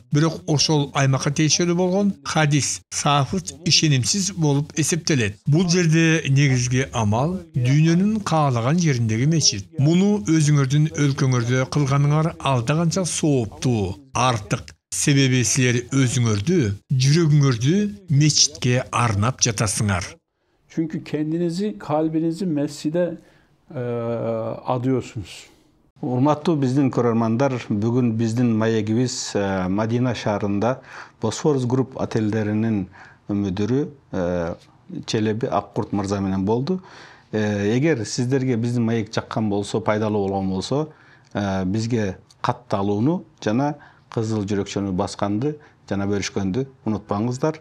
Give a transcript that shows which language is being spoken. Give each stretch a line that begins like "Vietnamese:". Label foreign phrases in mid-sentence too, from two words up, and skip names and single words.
Kyrgyz: Бирок ошол аймакка тиешелүү болгон хадис, сафыт ишенимсиз болуп эсептелет. Бул жерде негизги амал дүйнөнүн каалаган жериндеги мечит. Муну өзүңөрдүн өлкөңөрдө кылганыңар алда канча сооптуу, артык. Себеби силер өзүңөрдү, жүрөгүңөрдү мечитке арнап жатасыңар.
Turkish: Çünkü kendinizi, kalbinizi mescide adıyorsunuz.
Kyrgyz: Урматтуу биздин көрөрмандар, бүгүн биздин маегибиз Мадина шаарында Босфорус групп отелдеринин мүдүрү Челеби Аккурт мырза менен болду. Эгер сиздерге биздин маек жаккан болсо, пайдалуу болгон болсо, бизге катталууну жана кызыл жүрөкчөнү басканды жана бөлүшкөндү унутпаңыздар.